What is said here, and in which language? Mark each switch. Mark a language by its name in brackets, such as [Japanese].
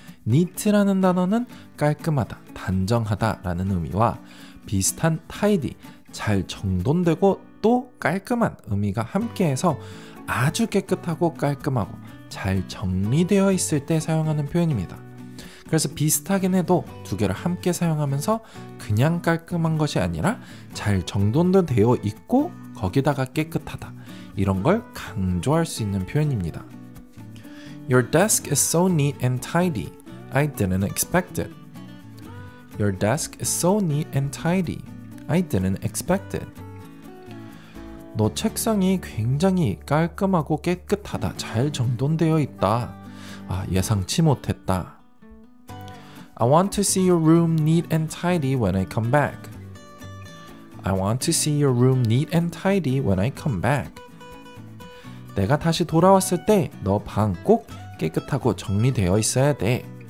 [Korean] neat라는 단어는 깔끔하다, 단정하다 라는 의미와 비슷한 tidy, 잘 정돈되고 또 깔끔한 의미가 함께해서 아주 깨끗하고 깔끔하고 잘 정리되어 있을 때 사용하는 표현입니다. 그래서 비슷하긴 해도 두 개를 함께 사용하면서 그냥 깔끔한 것이 아니라 잘 정돈도 되어 있고 거기다가 깨끗하다 이런 걸 강조할 수 있는 표현입니다. [English] Your desk is so neat and tidy. I didn't expect it. Your desk is so neat and tidy. I didn't expect it. [Korean] 너 책상이 굉장히 깔끔하고 깨끗하다. 잘 정돈되어 있다. 예상치 못했다. [English] I want to see your room neat and tidy when I come back. I want to see your room neat and tidy when I come back. [Korean] 내가 다시 돌아왔을 때 너 방 꼭 깨끗하고 정리되어 있어야 돼.